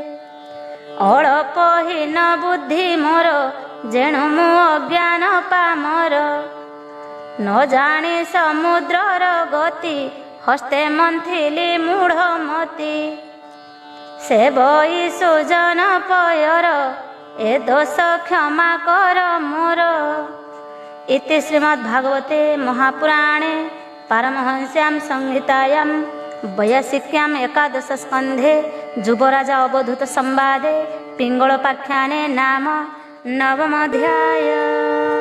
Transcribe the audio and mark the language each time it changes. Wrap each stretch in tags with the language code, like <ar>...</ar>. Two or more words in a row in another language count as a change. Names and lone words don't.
<or>ଅଳପହୀନ ବୁଦ୍ଧି ମୋର, ଯେଣୁ ମୁଁ ଅଜ୍ଞାନ ପାମର। ନ ଜାଣି ସମୁଦ୍ରର ଗତି, ହସ୍ତେ ମନ୍ଥିଲି ମୂଢ଼ମତି। ସେ ବହି ସୁଜନ ପୟର, ଏ ଦୋଷ କ୍ଷମା କର ମୋର।</or> <sa>इति श्रीमद्भागवते महापुराणे पारमहंस्यां संहितायां वैयासिक्यां एकादश स्कन्धे युवराजा अवधूत संवादे पिंगलोपाख्याने नाम नवमोऽध्यायः।</sa>